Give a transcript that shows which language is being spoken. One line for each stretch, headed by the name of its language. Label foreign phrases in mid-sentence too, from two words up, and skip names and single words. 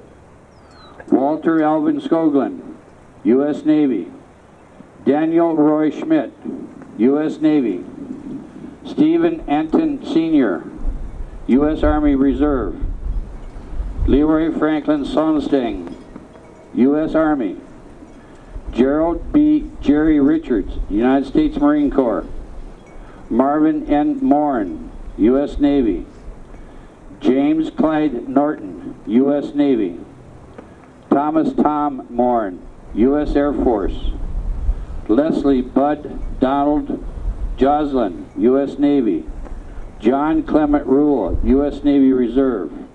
English: Walter Alvin Skoglund, U.S. Navy. Daniel Roy Schmidt, U.S. Navy. Stephen Anton Sr., U.S. Army Reserve. Leroy Franklin Sonstang, U.S. Army. Gerald B. Jerry Richards, United States Marine Corps. Marvin N. Morin, U.S. Navy. James Clyde Norton, U.S. Navy. Thomas Tom Morin, U.S. Air Force. Leslie Bud Donald Joslin, U.S. Navy. John Clement Rule, U.S. Navy Reserve.